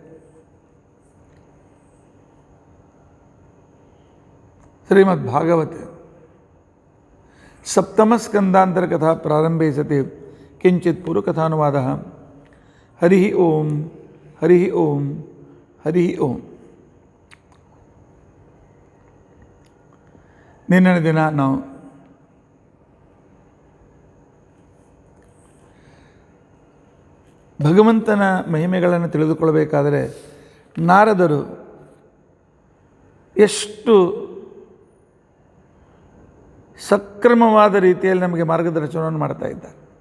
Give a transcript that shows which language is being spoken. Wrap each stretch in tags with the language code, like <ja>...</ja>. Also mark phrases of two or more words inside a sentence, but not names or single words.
<sa>श्रीमद्भागवते सप्तमस्कन्धान्तरकथा प्रारम्भे सति किञ्चित् पूर्वकथानुवादः हरिः ओं हरिः ओं हरिः ओं</sa> <kn>ನಿನ್ನೆ ದಿನ ನಾವು ಭಗವಂತನ ಮಹಿಮೆಗಳನ್ನು ತಿಳಿದುಕೊಳ್ಳಬೇಕಾದರೆ ನಾರದರು ಎಷ್ಟು ಸಕ್ರಮವಾದ ರೀತಿಯಲ್ಲಿ ನಮಗೆ ಮಾರ್ಗದರ್ಶನವನ್ನು ಮಾಡ್ತಾ ಇದ್ದಾರೆ.</kn>